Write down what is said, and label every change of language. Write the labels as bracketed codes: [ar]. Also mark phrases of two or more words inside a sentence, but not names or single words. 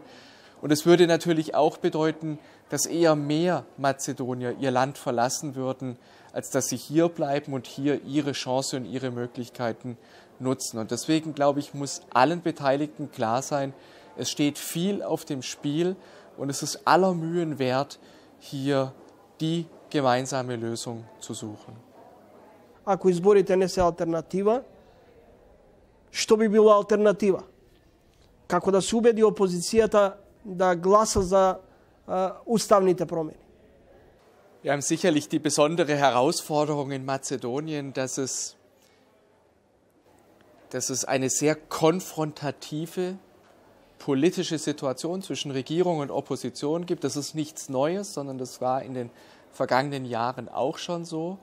[de] Und es würde natürlich auch bedeuten, dass eher mehr Mazedonier ihr Land verlassen würden, als dass sie hier bleiben und hier ihre Chance und ihre Möglichkeiten nutzen. Und deswegen, glaube ich, muss allen Beteiligten klar sein, es steht viel auf dem Spiel und es ist aller Mühen wert, hier die gemeinsame Lösung zu suchen. [mk] Ако изборите не се алтернатива, што би било алтернатива? Како да се убеди опозицијата да гласа за уставните промени? [de] Wir haben sicherlich die besondere Herausforderung in Mazedonien, dass es eine sehr konfrontative politische Situation zwischen Regierung und Opposition gibt. Das ist nichts Neues, sondern das war in den vergangenen Jahren auch schon so.